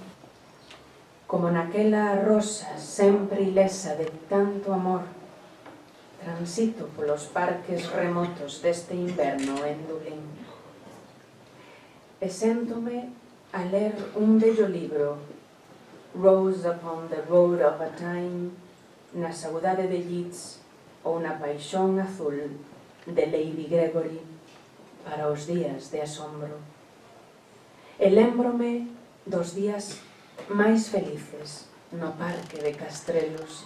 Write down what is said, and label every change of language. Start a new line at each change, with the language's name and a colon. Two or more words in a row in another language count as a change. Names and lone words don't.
Galician: Como naquela rosa sempre ilesa de tanto amor, transito polos parques remotos deste inverno en Dublín. E séntome a ler un bello libro, Rose upon the Road of a Time, na saudade de Yeats ou na paixón azul de Lady Gregory para os días de asombro. E lémbrome dos días máis felices no parque de Castrelos.